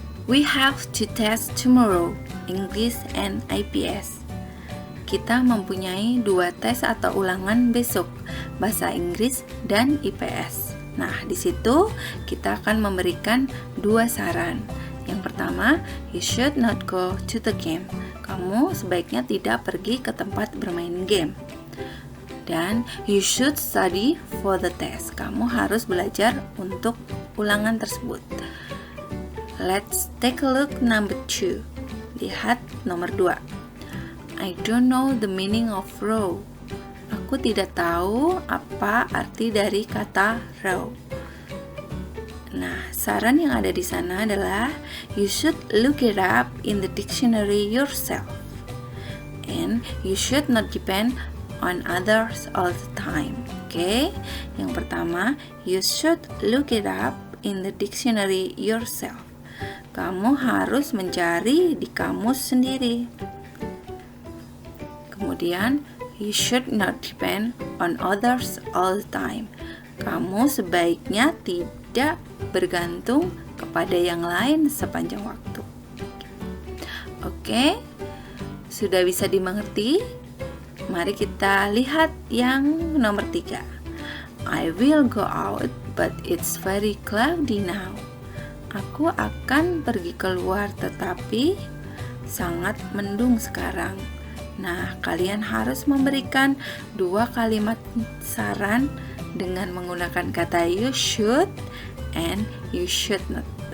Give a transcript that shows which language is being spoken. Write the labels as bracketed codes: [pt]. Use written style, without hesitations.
[en] We have to test tomorrow, English and IPS. [id] Kita mempunyai 2 tes atau ulangan besok, bahasa Inggris dan IPS. Nah, di situ kita akan memberikan 2 saran. Yang pertama, [en] you should not go to the game. [id] Kamu sebaiknya tidak pergi ke tempat bermain game. Dan [en] you should study for the test. [id] Kamu harus belajar untuk ulangan tersebut. [en] Let's take a look number 2. [id] Lihat nomor 2. [en] I don't know the meaning of row. [id] Aku tidak tahu apa arti dari kata row. Nah, saran yang ada di sana adalah [en] you should look it up in the dictionary yourself. And you should not depend on others all the time. [id] Oke, yang pertama, [en] you should look it up in the dictionary yourself. [id] Kamu harus mencari di kamus sendiri. Kemudian, [en] you should not depend on others all the time. [id] Kamu sebaiknya tidak bergantung kepada yang lain sepanjang waktu. Oke, sudah bisa dimengerti? Mari kita lihat yang nomor 3. [en] I will go out, but it's very cloudy now. [id] Aku akan pergi keluar, tetapi sangat mendung sekarang. Nah, kalian harus memberikan 2 kalimat saran dengan menggunakan kata [en] you should and you should not.